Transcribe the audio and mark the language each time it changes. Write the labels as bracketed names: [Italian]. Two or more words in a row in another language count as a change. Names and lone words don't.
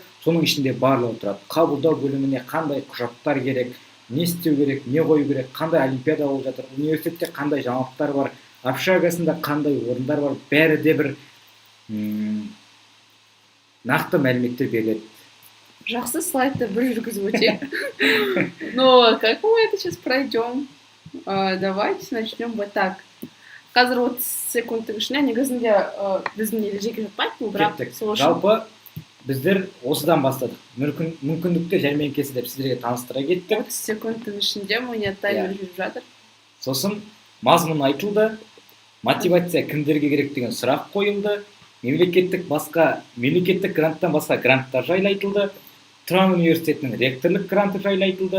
[Kazakh] Соның ішінде барлығы тұрады. Қабылдау бөліміне қандай құжаттар керек, не істеу керек, не қою керек, қандай олимпиада болып жатыр, университетте қандай жаңалықтар бар, общагасында қандай орындар бар, бәрі де бір нақты мәліметтер беріледі. жақсы слайдты бір жүргізіп өтейік. [Russian] Но как мы это сейчас пройдем? Давайте начнем вот так. [Kazakh] Қазір 30 секундтың ішінде негізінде біздің ережеге жатпайды, бірақ сол үшін Жалпы біздер осыдан бастадық. Мүмкіндіктер жәрмеңкесі деп сіздерге таныстыра кеттік. 30 секундтың ішінде міне таймер жүріп жатыр. Сосын мазмұн айтылды, мотивация кімдерге керек деген сұрақ қойылды, мемлекеттік гранттан басқа гранттар жайлы айтылды, Тұран университетінің ректорлық гранты жайлы айтылды.